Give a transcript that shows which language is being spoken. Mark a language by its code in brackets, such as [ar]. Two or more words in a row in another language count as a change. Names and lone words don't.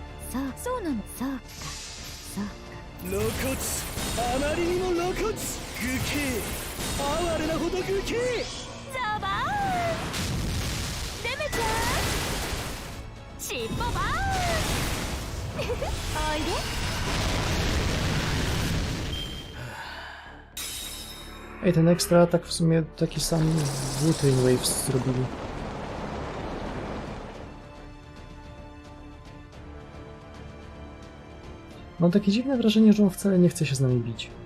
[ja] そうなのそうかそうか露骨あまりにも露骨愚形哀れなほど愚形ザバーンレメちゃん尻尾バーンおいで [pl] Ej, ten ekstra atak w sumie taki sam w Twin Waves zrobili. Mam takie dziwne wrażenie, że on wcale nie chce się z nami bić.